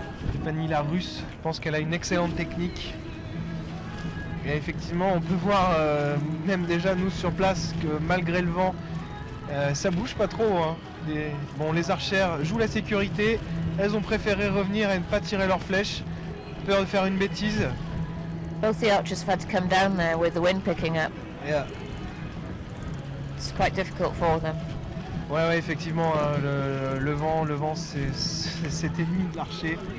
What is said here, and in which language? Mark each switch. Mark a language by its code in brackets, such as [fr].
[fr] Stéphanie la Russe, je pense qu'elle a une excellente technique. Et effectivement, on peut voir, même déjà nous sur place, que malgré le vent, ça bouge pas trop. Hein. Les archères jouent la sécurité, elles ont préféré revenir et ne pas tirer leurs flèches, peur de faire une bêtise. [en] Both the archers have had to come down there with the wind picking up. Yeah. It's quite difficult for them. [fr] Ouais, effectivement, hein, le vent, c'est ennemi de l'archer.